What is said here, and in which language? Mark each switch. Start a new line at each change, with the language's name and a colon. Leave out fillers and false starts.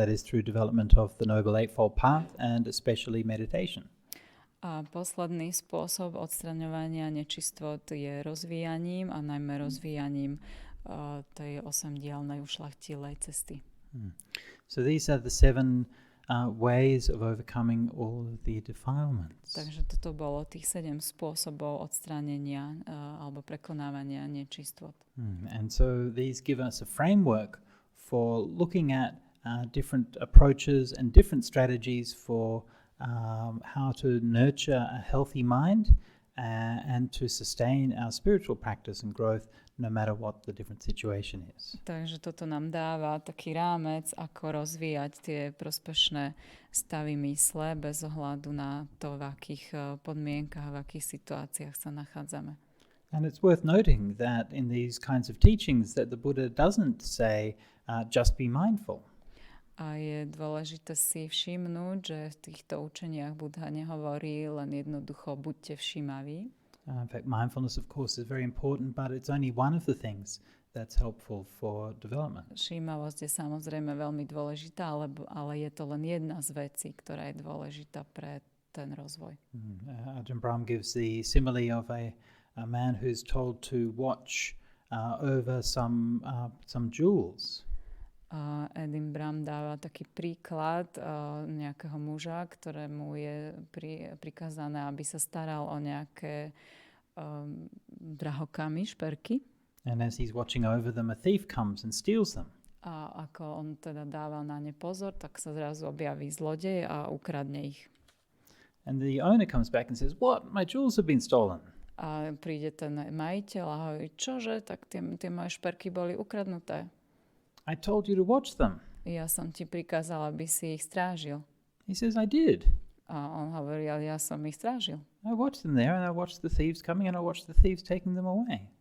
English: That is through development of the Noble Eightfold Path and especially meditation.
Slovak: A posledný spôsob odstraňovania nečistot je rozvíjaním a najmä rozvíjaním tej 8-dielnej ušľachtilej cesty.
English: So these are the 7 ways of overcoming all of the defilements.
Slovak: Takže toto bolo tých 7 spôsobov odstránenia alebo prekonávania nečistot.
English: And so these give us a framework for looking at different approaches and different strategies for how to nurture a healthy mind and to sustain our spiritual practice and growth no matter what the different situation is.
Slovak: Takže toto nám dáva taký rámec, ako rozvíjať tie prospešné stavy mysle bez ohľadu na to, v akých podmienkach, v akých situáciách sa nachádzame.
English: And it's worth noting that in these kinds of teachings that the Buddha doesn't say just be mindful.
Slovak: A je dôležité si všimnúť, že v týchto učeniach Buddha nehovorí len jednoducho buďte všímaví.
English: In fact, mindfulness, of course, is very important, but it's only one of the things that's helpful for development.
Slovak: Všímavosť je samozrejme veľmi dôležitá, ale je to len jedna z vecí, ktorá je dôležitá pre ten rozvoj.
English: Ajahna Brahm gives the simile of a man who's told to watch over some jewels.
Slovak: Ajahna Brahm dáva taký príklad nejakého muža, ktorému je prikázané, aby sa staral o nejaké drahokamy, šperky.
English: And as he's watching over them, a thief comes and steals them.
Slovak: A ako on teda dáva na ne pozor, tak sa zrazu objaví zlodej a ukradne ich.
English: And the owner comes back and says, "What? My jewels have been stolen."
Slovak: A príde ten majiteľ a hovorí, čože, tak tie moje šperky boli ukradnuté.
English: I told you to watch them.
Slovak: Ja som ti prikázal, aby si ich strážil.
English: He says, I did.
Slovak: A on hovorí, ale ja som ich strážil.
English: I watched them there and I watched the thieves coming and I watched the thieves taking them away.